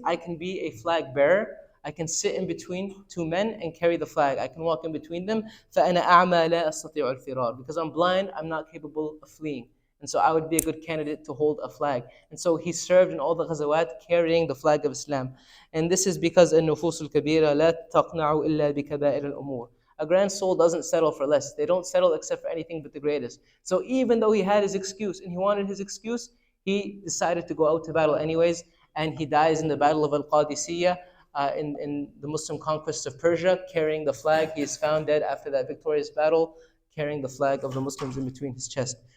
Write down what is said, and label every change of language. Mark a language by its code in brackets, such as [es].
[en] I can be a flag bearer. I can sit in between two men and carry the flag. I can walk in between them. [ar] فَأَنَا أَعْمَى لَا أَسْتَطِيعُ الْفِرَارِ, [en] because I'm blind, I'm not capable of fleeing. And so I would be a good candidate to hold a flag. And so he served in all the ghazawat carrying the flag of Islam. And this is because [ar] النفوس الكبيرة لا تقنع إلا بكبائر الأمور. [en] A grand soul doesn't settle for less. They don't settle except for anything but the greatest. So even though he had his excuse and he wanted his excuse, he decided to go out to battle anyways, and he dies in the Battle of Al-Qadisiyah, in the Muslim conquest of Persia, carrying the flag. He is found dead after that victorious battle, carrying the flag of the Muslims in between his chest.